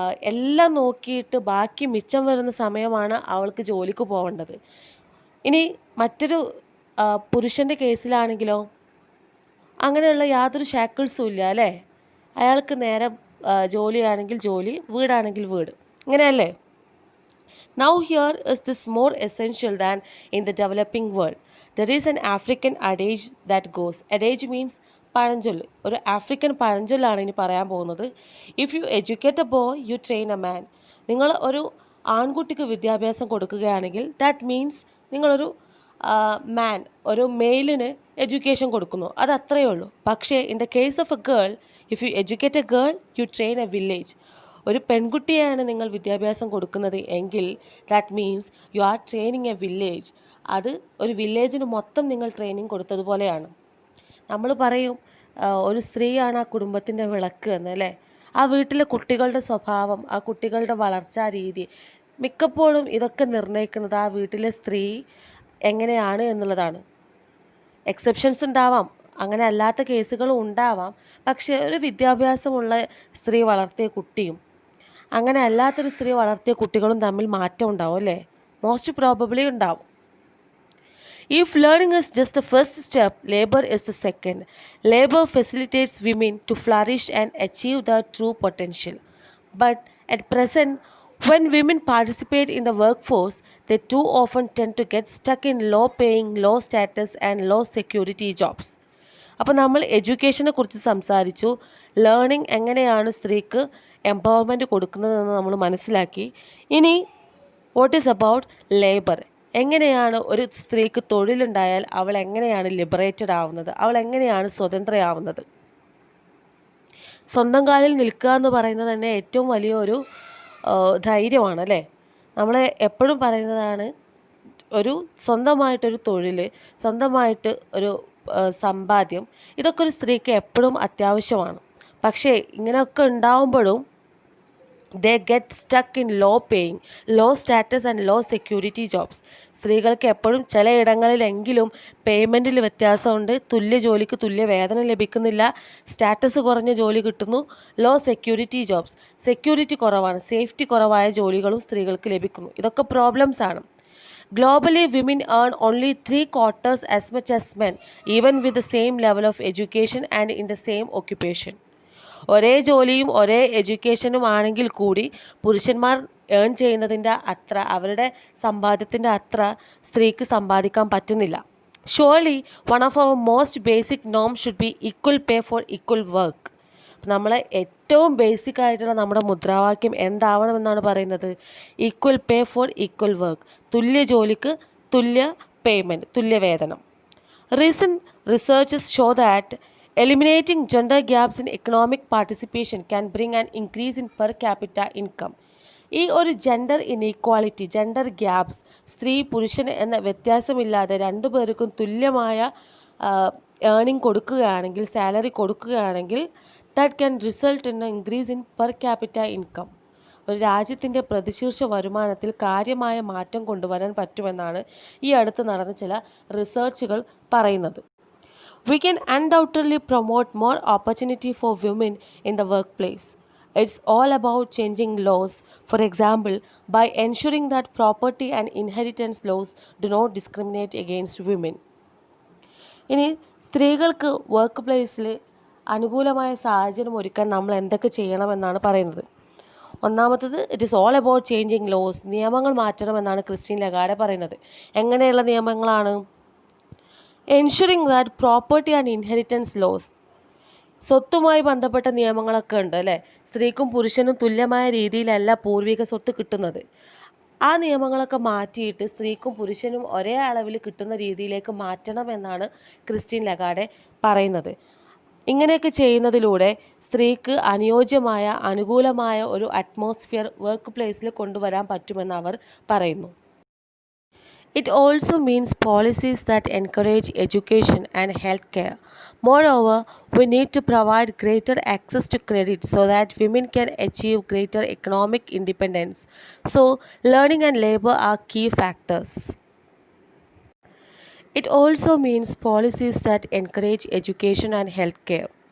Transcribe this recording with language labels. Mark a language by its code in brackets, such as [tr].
[ml] എല്ലാം നോക്കിയിട്ട് ബാക്കി മിച്ചം വരുന്ന സമയമാണ് അവൾക്ക് ജോലിക്ക് പോകേണ്ടത്. ഇനി മറ്റൊരു പുരുഷൻ്റെ കേസിലാണെങ്കിലോ അങ്ങനെയുള്ള യാതൊരു ഷാക്കിൾസും ഇല്ല അല്ലേ. അയാൾക്ക് നേരെ ജോലിയാണെങ്കിൽ ജോലി, വീടാണെങ്കിൽ വീട്, ഇങ്ങനെയല്ലേ. [en] Now here is this more essential than in the developing world. There is an African adage that goes. Adage means പഴഞ്ചൊല്ല്. [ml] ഒരു ആഫ്രിക്കൻ പഴഞ്ചൊല്ലാണ് ഇനി പറയാൻ പോകുന്നത്. [en] If you educate a boy you train a man. [ml] നിങ്ങൾ ഒരു ആൺകുട്ടിക്ക് വിദ്യാഭ്യാസം കൊടുക്കുകയാണെങ്കിൽ [en] that means [ml] നിങ്ങളൊരു മാൻ, ഒരു മെയിലിന് എഡ്യൂക്കേഷൻ കൊടുക്കുന്നു, അത് അത്രയേ ഉള്ളൂ. [en] പക്ഷേ in the case of a girl, if you educate a girl you train a village. [ml] ഒരു പെൺകുട്ടിയാണ് നിങ്ങൾ വിദ്യാഭ്യാസം കൊടുക്കുന്നത് എങ്കിൽ [en] That means you are training a village. [ml] അത് ഒരു വില്ലേജിന് മൊത്തം നിങ്ങൾ ട്രെയിനിങ് കൊടുത്തതുപോലെയാണ്. നമ്മൾ പറയും ഒരു സ്ത്രീയാണ് ആ കുടുംബത്തിൻ്റെ വിളക്ക് എന്നല്ലേ. ആ വീട്ടിലെ കുട്ടികളുടെ സ്വഭാവം, ആ കുട്ടികളുടെ വളർച്ചാ രീതി, മിക്കപ്പോഴും ഇതൊക്കെ നിർണ്ണയിക്കുന്നത് ആ വീട്ടിലെ സ്ത്രീ എങ്ങനെയാണ് എന്നുള്ളതാണ്. എക്സെപ്ഷൻസ് ഉണ്ടാവാം, അങ്ങനെ അല്ലാത്ത കേസുകളും ഉണ്ടാവാം. പക്ഷേ ഒരു വിദ്യാഭ്യാസമുള്ള സ്ത്രീ വളർത്തിയ കുട്ടിയും അങ്ങനെ അല്ലാത്തൊരു സ്ത്രീ വളർത്തിയ കുട്ടികളും തമ്മിൽ മാറ്റം ഉണ്ടാവും അല്ലേ. [en] Most probably ഉണ്ടാവും. If learning is just the first step, labor is the second. Labor facilitates women to flourish and achieve their true potential. But at present, when women participate in the workforce, they too often tend to get stuck in low-paying, low-status and low-security jobs. [ml] അപ്പോൾ നമ്മൾ എഡ്യൂക്കേഷനെ കുറിച്ച് സംസാരിച്ചു. Learning എങ്ങനെയാണ് സ്ത്രീക്ക് empowerment കൊടുക്കുന്നതെന്ന് നമ്മൾ മനസ്സിലാക്കി. ഇനി [en] What is about labour. [ml] എങ്ങനെയാണ് ഒരു സ്ത്രീക്ക് തൊഴിലുണ്ടായാൽ അവൾ എങ്ങനെയാണ് ലിബറേറ്റഡ് ആവുന്നത്, അവൾ എങ്ങനെയാണ് സ്വതന്ത്രയാവുന്നത്. സ്വന്തം കാലിൽ നിൽക്കുക എന്ന് പറയുന്നത് തന്നെ ഏറ്റവും വലിയൊരു ധൈര്യമാണ് അല്ലേ. നമ്മൾ എപ്പോഴും പറയുന്നതാണ് ഒരു സ്വന്തമായിട്ടൊരു തൊഴിൽ, സ്വന്തമായിട്ട് ഒരു സമ്പാദ്യം, ഇതൊക്കെ ഒരു സ്ത്രീക്ക് എപ്പോഴും അത്യാവശ്യമാണ്. പക്ഷേ ഇങ്ങനെയൊക്കെ ഉണ്ടാവുമ്പോഴും [en] they get stuck in low paying, low status and low security jobs. [ml] സ്ത്രീകൾക്ക് എപ്പോഴും ചിലയിടങ്ങളിലെങ്കിലും പേയ്മെൻറ്റിൽ വ്യത്യാസമുണ്ട്, തുല്യ ജോലിക്ക് തുല്യ വേതനം ലഭിക്കുന്നില്ല, സ്റ്റാറ്റസ് കുറഞ്ഞ ജോലി കിട്ടുന്നു, [en] low security jobs, [ml] സെക്യൂരിറ്റി കുറവാണ്, സേഫ്റ്റി കുറവായ ജോലികളും സ്ത്രീകൾക്ക് ലഭിക്കുന്നു. ഇതൊക്കെ പ്രോബ്ലംസ് ആണ്. [en] Globally, women earn only 3/4 as much as men, even with the same level of education and in the same occupation. [ml] ഒരേ ജോലിയും ഒരേ എഡ്യൂക്കേഷനും ആണെങ്കിൽ കൂടി പുരുഷന്മാർ ഏൺ ചെയ്യുന്നതിൻ്റെ അത്ര, അവരുടെ സമ്പാദ്യത്തിൻ്റെ അത്ര സ്ത്രീക്ക് സമ്പാദിക്കാൻ പറ്റുന്നില്ല. [en] Surely one of our most basic Noam should be equal pay for equal work. [ml] നമ്മളെ ഏറ്റവും ബേസിക് ആയിട്ടുള്ള നമ്മുടെ മുദ്രാവാക്യം എന്താവണമെന്നാണ് പറയുന്നത്? [en] equal pay for equal work, [ml] തുല്യ ജോലിക്ക് തുല്യ പേയ്മെൻറ്റ്, തുല്യ വേതനം. [en] Recent researches show that eliminating gender gaps in economic participation can bring an increase in per capita income. [ml] ഈ ഒരു ജെൻഡർ ഇനീക്വാളിറ്റി, ജെൻഡർ ഗ്യാപ്സ്, സ്ത്രീ പുരുഷൻ എന്ന വ്യത്യാസമില്ലാതെ രണ്ടു പേർക്കും തുല്യമായ ഏർണിംഗ് കൊടുക്കുകയാണെങ്കിൽ, സാലറി കൊടുക്കുകയാണെങ്കിൽ, [en] That can result in increase in per capita income. [ml] ഒരു രാജ്യത്തിൻ്റെ പ്രതിശീർഷ വരുമാനത്തിൽ കാര്യമായ മാറ്റം കൊണ്ടുവരാൻ പറ്റുമെന്നാണ് ഈ അടുത്ത് നടന്ന ചില റിസർച്ചുകൾ പറയുന്നത്. [en] We can undoubtedly promote more opportunity for women in the workplace. It's all about changing laws, for example, by ensuring that property and inheritance laws do not discriminate against women. [ml] ഇനി സ്ത്രീകൾക്ക് വർക്ക് പ്ലേസിൽ അനുകൂലമായ സാഹചര്യം ഒരുക്കാൻ നമ്മൾ എന്തൊക്കെ ചെയ്യണമെന്നാണ് പറയുന്നത്. ഒന്നാമത്തത്, [en] it is all about changing laws, [ml] നിയമങ്ങൾ മാറ്റണമെന്നാണ് ക്രിസ്റ്റീൻ ലഗാർഡെ പറയുന്നത്. എങ്ങനെയുള്ള നിയമങ്ങളാണ്? [en] ensuring that property and inheritance laws, [ml] സ്വത്തുമായി ബന്ധപ്പെട്ട നിയമങ്ങളൊക്കെ ഉണ്ട് അല്ലേ? സ്ത്രീക്കും പുരുഷനും തുല്യമായ രീതിയിലല്ല പൂർവിക സ്വത്ത് കിട്ടുന്നത്. ആ നിയമങ്ങളൊക്കെ മാറ്റിയിട്ട് സ്ത്രീക്കും പുരുഷനും ഒരേ അളവിൽ കിട്ടുന്ന രീതിയിലേക്ക് മാറ്റണമെന്നാണ് ക്രിസ്റ്റീൻ ലഗാർഡെ പറയുന്നത്. ഇങ്ങനെയൊക്കെ ചെയ്യുന്നതിലൂടെ സ്ത്രീക്ക് അനുയോജ്യമായ അനുകൂലമായ ഒരു അറ്റ്മോസ്ഫിയർ വർക്ക് പ്ലേസിൽ കൊണ്ടുവരാൻ പറ്റുമെന്ന് അവർ പറയുന്നു. [en] It also means policies that encourage education and healthcare. Moreover, we need to provide greater access to credit so that women can achieve greater economic independence. So, learning and labor are key factors. It also means policies that encourage education and healthcare.